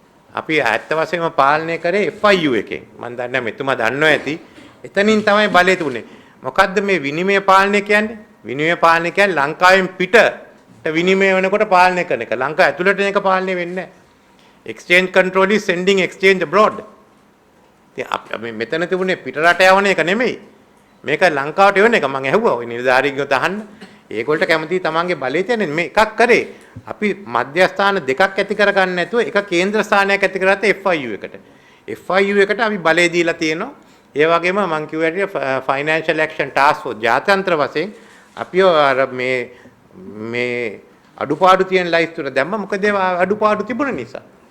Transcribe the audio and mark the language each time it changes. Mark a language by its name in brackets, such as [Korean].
[Sinhala] අපි ඇත්ත වශයෙන්ම පාලනය කරේ FIU එකෙන්. මම දන්නේ මෙතුමා දන්නව ඇති. එතනින් තමයි බලය තුනේ. මොකද්ද මේ විනිමය පාලනය කියන්නේ? විනිමය පාලනය කියන්නේ ලංකාවෙන් පිට විනිමය වෙනකොට පාලනය කරන එක. ලංකාව ඇතුළට එන එක පාලනය වෙන්නේ නැහැ. [English] exchange control is sending exchange abroad. [Sinhala] ඉතින් අපි මෙතන තිබුණේ පිට රට යවන එක නෙමෙයි. මේක ලංකාවට එවන එක. මම ඇහුවා ඔය නිලධාරීන්ගෙන් අහන්න. ඒගොල්ලෝ කැමති තමන්ගේ බලය තියෙන මේ එකක් කරේ. අපි මධ්‍යස්ථාන දෙකක් ඇති කරගන්න නැතුව එක කේන්ද්‍ර ස්ථානයක් ඇති කරගත්ත FIU එකට. FIU එකට අපි බලය දීලා තියෙනවා. ඒ වගේම මම කිව්වා ෆයිනෑන්ෂල් ඇක්ෂන් ටාස්ක් ෆෝස් ජාත්‍යන්තර වශයෙන් අපි අර මේ අඩුපාඩු තියෙන ලයිස්තුවට දැම්ම මොකද අඩුපාඩු තිබුණ නිසා.